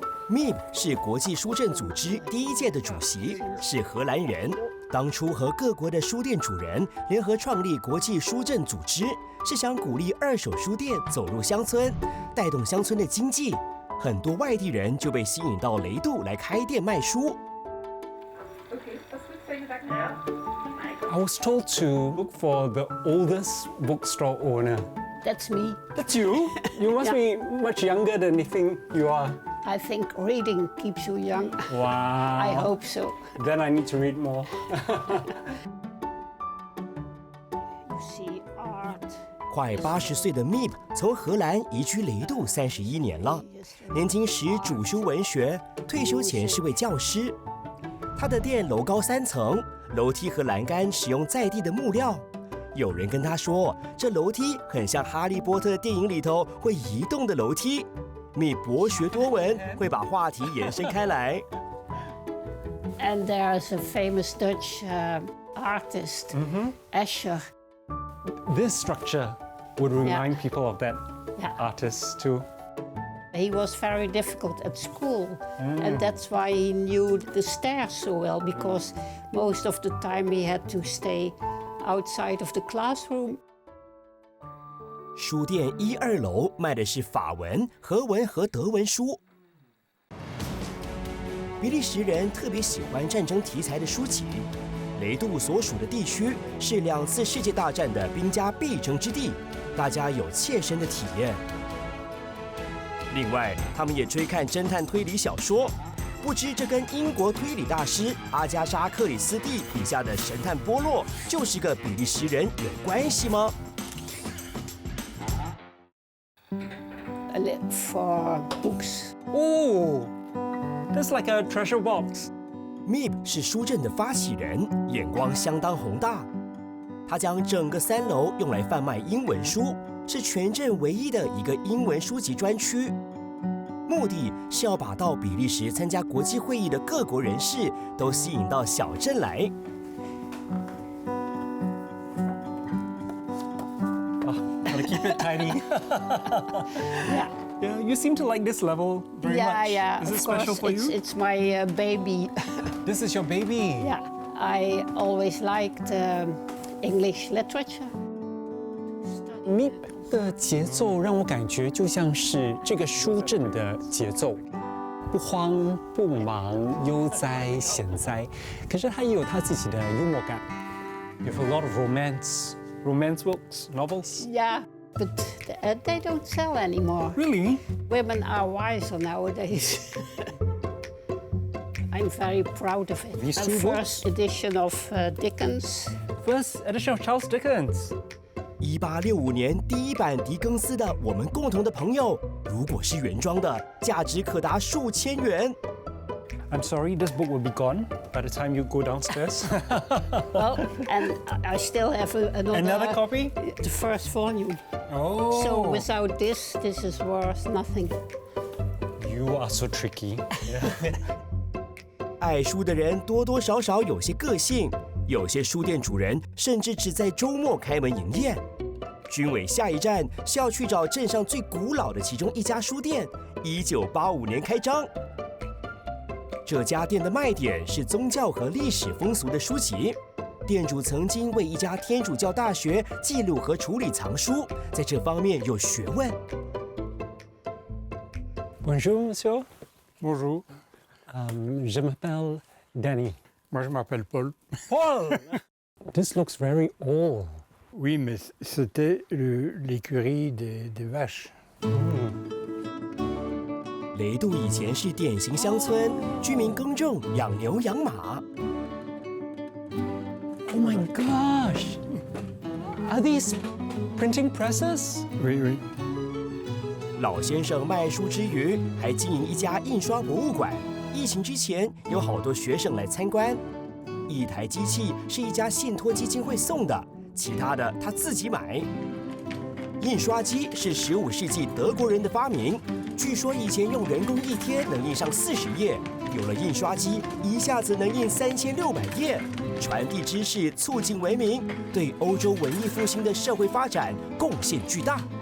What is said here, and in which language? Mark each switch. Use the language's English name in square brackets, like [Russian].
[Chinese] MIB 是国际书镇组织第1届的主席，是荷兰人。当初和各国的书店主人联合创立国际书镇组织，是想鼓励二手书店走入乡村，带动乡村的经济。很多外地人就被吸引到雷杜来开店卖书。 [English] I was told to look for the oldest bookstore owner. That's me. That's you? You must be much younger than you think you are. I think reading keeps you young. Wow. I hope so. Then I need to read more. You see art. [Chinese] 快80岁的 MIB 从荷兰移居雷杜31年了。年轻时主修文学，退休前是位教师。他的店楼高3层，楼梯和栏杆使用在地的木料。有人跟他说，这楼梯很像《哈利波特》电影里头会移动的楼梯。 MIB 博学多闻，会把话题延伸开来。 [English] And there's a famous Dutch artist, Escher. This structure would remind people of that Yeah. artist too. He was very difficult at school, and that's why he knew the stairs so well, because most of the time he had to stay outside of the classroom. [Chinese] 书店1、2楼卖的是法文、荷文和德文书。比利时人特别喜欢战争题材的书籍。雷杜所属的地区是2次世界大战的兵家必争之地，大家有切身的体验。另外，他们也追看侦探推理小说。不知这跟英国推理大师阿加莎·克里斯蒂笔下的神探波洛就是个比利时人有关系吗？ [English] For books. Oh, that's like a treasure box. [Chinese] MIB 是书镇的发起人，眼光相当宏大。他将整个3楼用来贩卖英文书，是全镇唯一的一个英文书籍专区。目的是要把到比利时参加国际会议的各国人士都吸引到小镇来。 [English] Gotta keep it tidy. Yeah. Yeah, you seem to like this level very much. Yeah. Is it Of special course, for you? it's my baby. This is your baby. Yeah. I always liked English literature. [Chinese] MIB 的节奏让我感觉就像是这个书镇的节奏，不慌不忙，悠哉闲哉。可是它也有它自己的幽默感。 [English] You have a lot of romance books, novels. Yeah, but they don't sell anymore. Really? Women are wiser nowadays. I'm very proud of it. These A two first edition of Dickens. First edition of Charles Dickens. [Chinese] 1865年第1版狄更斯的《我们共同的朋友》，如果是原装的，价值可达数千元。 [English] I'm sorry, this book will be gone by the time you go downstairs. Well, and I still have Another copy? The first volume. Oh. So without this is worth nothing. You are so tricky. [Chinese] 爱书的人多多少少有些个性，有些书店主人甚至只在周末开门营业。军委下一站是要去找镇上最古老的其中一家书店，1985年开张。这家店的卖点是宗教和历史风俗的书籍。店主曾经为一家天主教大学记录和处理藏书，在这方面有学问。 [French] Bonjour, monsieur. Bonjour, Je m'appelle Danny. moi je m'appelle Paul. [English] Paul! This looks very old. [French] Oui, mais c'était l'écurie des vaches. [Chinese] 雷杜以前是典型乡村，居民耕种、养牛、养马。 [English] Oh my gosh! Are these printing presses? [French] Oui, oui. [Chinese] 老先生卖书之余，还经营一家印刷博物馆。疫情之前，有好多学生来参观。一台机器是一家信托基金会送的，其他的他自己买。印刷机是15世纪德国人的发明，据说以前用人工1天能印上40页，有了印刷机，一下子能印3600页，传递知识，促进文明，对欧洲文艺复兴的社会发展贡献巨大。